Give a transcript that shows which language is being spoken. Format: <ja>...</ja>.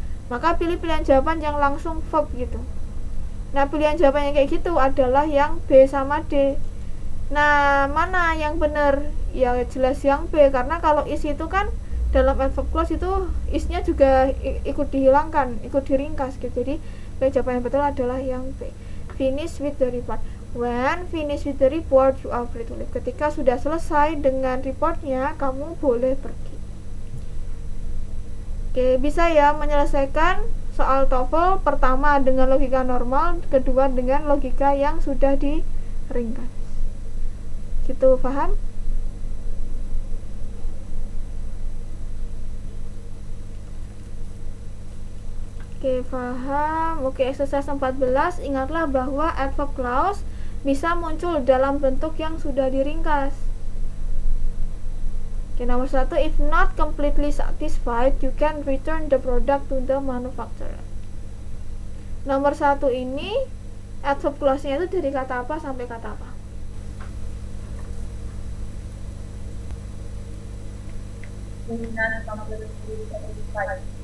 <id>Maka pilih pilihan jawaban yang langsung verb gitu. Nah, pilihan jawaban yang kayak gitu adalah yang B sama D. Nah, mana yang benar? Ya jelas yang B, karena kalau is itu kan dalam adverb clause itu is-nya juga ikut dihilangkan, ikut diringkas gitu. Jadi pilihan jawaban yang betul adalah yang B.</id> <en>Finish with the report. When finish with the report, you are free to leave.</en> <id>Ketika sudah selesai dengan reportnya, kamu boleh pergi. Oke, bisa ya menyelesaikan soal TOEFL pertama dengan logika normal, kedua dengan logika yang sudah diringkas. Gitu, paham? Oke, paham. Oke, exercise 14. Ingatlah bahwa adverb clause bisa muncul dalam bentuk yang sudah diringkas. Oke, nomor 1,</id> <en>if not completely satisfied, you can return the product to the manufacturer.</en> <id>Nomor 1 ini adverb clause-nya itu dari kata apa sampai kata apa?</id> <en>If not completely satisfied.</en>